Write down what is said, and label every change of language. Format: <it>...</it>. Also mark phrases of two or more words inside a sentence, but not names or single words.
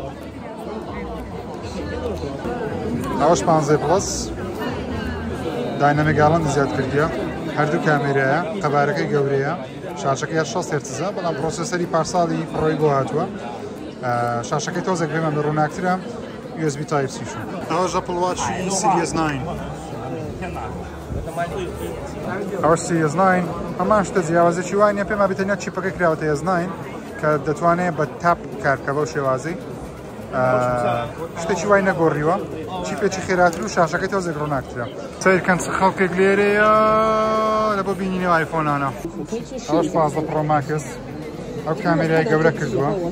<ckb>ئەوەش 15 پڵس</ckb> <en>Dynamic Island</en> <ckb>زیاد کردیە هەردوو کامێرایە قەبارەکەی گەورەیە شاشەکەی 6 هێرتزە بەڵام پرۆسەسەری پارساڵی پڕۆی بۆ هاتووە شاشەکەی تۆزێک پێمان بە ڕووناکترە USB Type C شو. ئەوەش Apple Watch Series 9. ئەوەش Series 9 هەمان شتە جیاوازێکی وای نییە پێما بێتەنیا چیپەکەی کراوەتە S9 کە دەتوانێت بە تاپ کارکە بەو شێوازەی شتێکی وای نەگۆڕیوە چیپێکی خێراتر و شاشەکەی تۆزێک ڕووناکترە سیرکەن خەڵکێک لێرەیە لە بۆ بینینی ئایفۆنانە ئەوەش 15 Pro Max ئەو کامێرای گەورە کردووە</ckb>